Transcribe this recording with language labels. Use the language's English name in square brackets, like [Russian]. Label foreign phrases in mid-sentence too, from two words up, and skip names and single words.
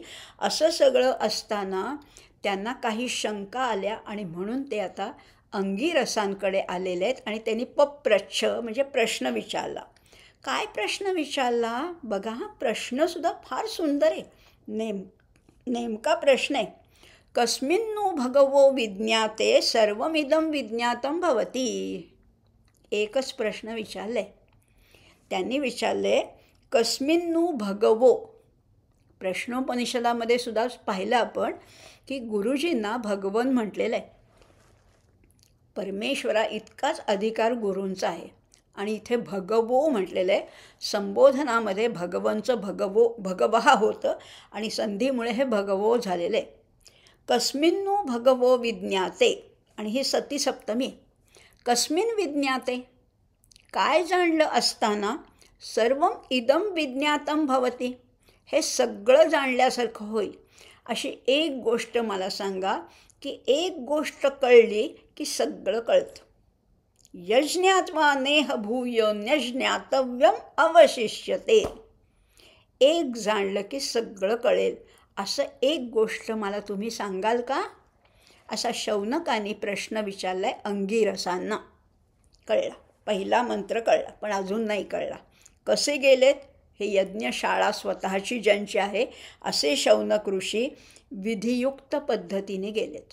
[Marathi] असं सगळं असताना त्यांना काही शंका आल्या आणि म्हणून ते आता अंगिरसांकडे आलेले आहेत. आणि त्यांनी पप्रच्छ म्हणजे प्रश्न विचारला. काय प्रश्न विचारला? बघा, हा प्रश्नसुद्धा फार सुंदर आहे. नेमका प्रश्न आहे, [Sanskrit] कस्मिन्नु भगवो विज्ञाते सर्वमिदं विज्ञातं भवति. [Marathi] एकच प्रश्न विचारले त्यांनी. [Sanskrit] विचारले कस्मिन्नु भगवो. [Marathi] प्रश्नोपनिषदामध्ये सुद्धा पाहिलं आपण की गुरुजींना भगवन म्हटलेलं आहे. परमेश्वरा इतकाच अधिकार गुरूंचा आहे. आणि इथे भगवो म्हटलेलं आहे. संबोधनामध्ये भगवंचं भगवहा होतं आणि संधीमुळे हे भगवो झालेलं आहे. [Sanskrit] कस्मिन्नु भगवो विज्ञाते, [Marathi] आणि ही सती सप्तमी. [Sanskrit] कस्मिन् विज्ञाते, [Marathi] काय जाणलं असताना [Sanskrit] सर्वम इदम विज्ञातं भवति, [Marathi] हे सगळं जाणल्यासारखं होईल. अशी एक गोष्ट मला सांगा की एक गोष्ट कळली की सगळं कळतं. [Sanskrit] यज्ञात्वा नेह भूय न्यज्ञातव्यम अवशिष्यते. [Marathi] एक जाणलं की सगळं कळेल, असं एक गोष्ट मला तुम्ही सांगाल का? असा शौनकाने प्रश्न विचारलाय अंगिरसांना. कळला, पहिला मंत्र कळला, पण अजून नाही कळला. कसे गेलेत? हे यज्ञशाळा स्वतःची ज्यांची आहे असे शौनक ऋषी विधियुक्त पद्धतीने गेलेत.